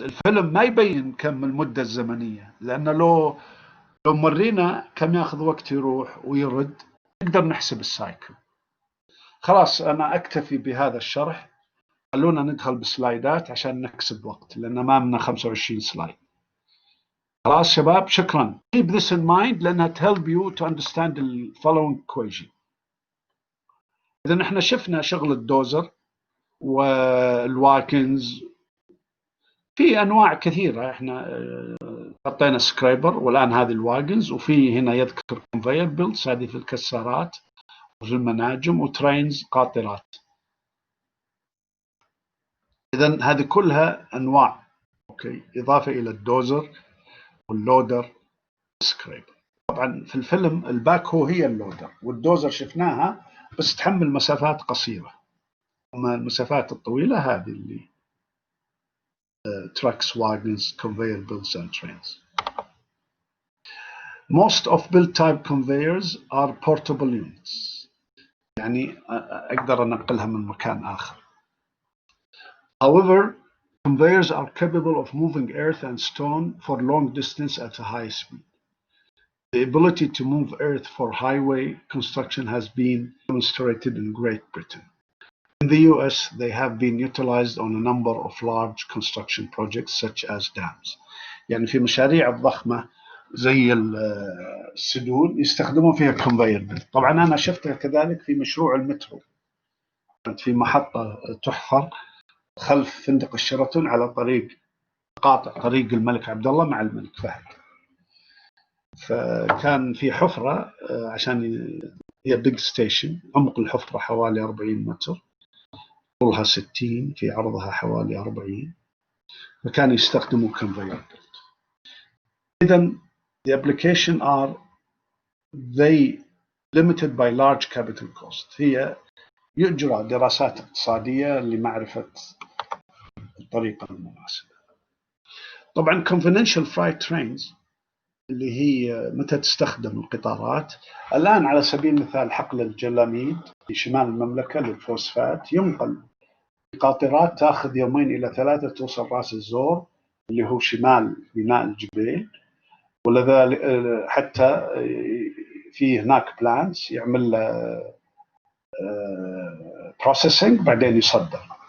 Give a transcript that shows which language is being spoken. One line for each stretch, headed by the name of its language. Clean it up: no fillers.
Arabic: الفيلم ما يبين كم المدة الزمنية، لأنه لو مرينا كم ياخذ وقت يروح ويرد نقدر نحسب السايكل. خلاص أنا أكتفي بهذا الشرح، خلونا ندخل بالسلايدات عشان نكسب وقت لأن أمامنا 25 سلايد. خلاص شباب، شكرا.
English: keep this in mind
Arabic: لأنها
English: help you to understand the following equation.
Arabic: إذا احنا شفنا شغل الدوزر والواكنز، في أنواع كثيرة. احنا حطينا سكريبر والآن هذه الواجنز، وفي هنا يذكر conveyor belts هذه في الكسارات وفي المناجم، وترينز قاطرات. إذا هذه كلها أنواع. أوكي، إضافة إلى الدوزر واللودر والسكريبر. طبعا في الفيلم الباك هو هي اللودر، والدوزر شفناها بس تحمل مسافات قصيرة، أما المسافات الطويلة هذه اللي
English: trucks, wagons, conveyor belts and trains. Most of build type conveyors are portable units،
Arabic: يعني أقدر أنقلها من مكان آخر.
English: However, conveyors are capable of moving earth and stone for long distance at a high speed. The ability to move earth for highway construction has been demonstrated in Great Britain. In the US, they have been utilized on a number of large construction projects such as dams.
Arabic: يعني في مشاريع الضخمة زي السدود يستخدمون فيها conveyor belt. طبعا أنا شفتها كذلك في مشروع المترو، كانت في محطة تحفر خلف فندق الشيراتون على طريق قاطع طريق الملك عبد الله مع الملك فهد. فكان في حفرة عشان هي بيج ستيشن، عمق الحفرة حوالي 40 متر، طولها 60، في عرضها حوالي 40، فكانوا يستخدموا conveyor belt.
English: إذن the application are they limited by large capital cost.
Arabic: هي يجرى دراسات اقتصادية لمعرفة الطريقة المناسبة. طبعا
English: confidential freight trains
Arabic: اللي هي متى تستخدم القطارات الآن، على سبيل المثال حقل الجلاميد في شمال المملكة للفوسفات ينقل قاطرات تأخذ 2 إلى 3 توصل راس الزور اللي هو شمال بناء الجبيل، ولذلك حتى في هناك بلانس يعمل بروسيسنج بعدين يصدر.